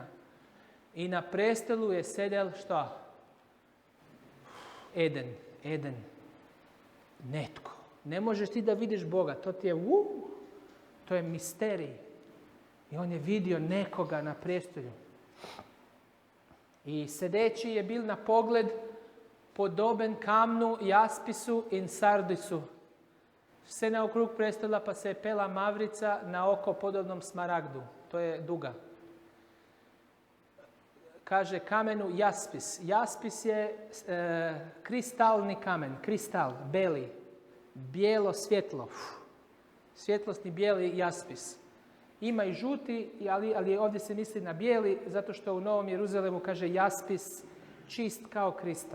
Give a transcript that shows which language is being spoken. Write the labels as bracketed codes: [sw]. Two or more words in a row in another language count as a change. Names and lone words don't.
[hr] I na prestolu je sedel što? Eden. Netko. Ne možeš ti da vidiš Boga. To ti je to je misterij. I on je vidio nekoga na prestolju. [sl] I sedeći je bil na pogled podoben kamnu, jaspisu in sardisu. Vse naokrug prestola pa se je pela mavrica na oko podobnom smaragdu. To je duga. [hr] Kaže kamenu jaspis. Jaspis je kristalni kamen, kristal, beli, bijelo svjetlo. Svjetlosni bijeli jaspis. Ima i žuti, ali ovdje se misli na bijeli, zato što u Novom Jeruzalemu kaže jaspis čist kao kristal.